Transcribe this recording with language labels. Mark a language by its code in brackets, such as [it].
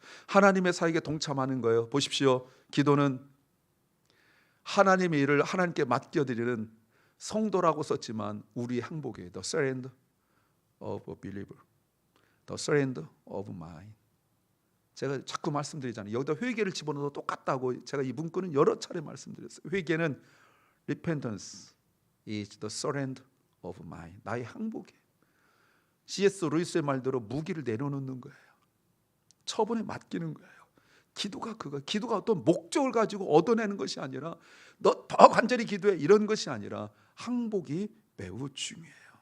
[ko] 하나님의 사역에 동참하는 거예요. 보십시오. 기도는 하나님의 일을 하나님께 맡겨드리는 성도라고 썼지만 우리의 행복이에요. [en] The surrender of a believer. The surrender of mind. [ko] 제가 자꾸 말씀드리잖아요. 여기다 회개를 집어넣어도 똑같다고 제가 이 문구는 여러 차례 말씀드렸어요. 회개는 [en] repentance is the surrender of mind. [ko] 나의 행복이에요. C.S. 루이스의 말대로 무기를 내려놓는 거예요. 처분에 맡기는 거예요. 기도가 그거. 기도가 어떤 목적을 가지고 얻어내는 것이 아니라 너 더 간절히 기도해 이런 것이 아니라 항복이 매우 중요해요.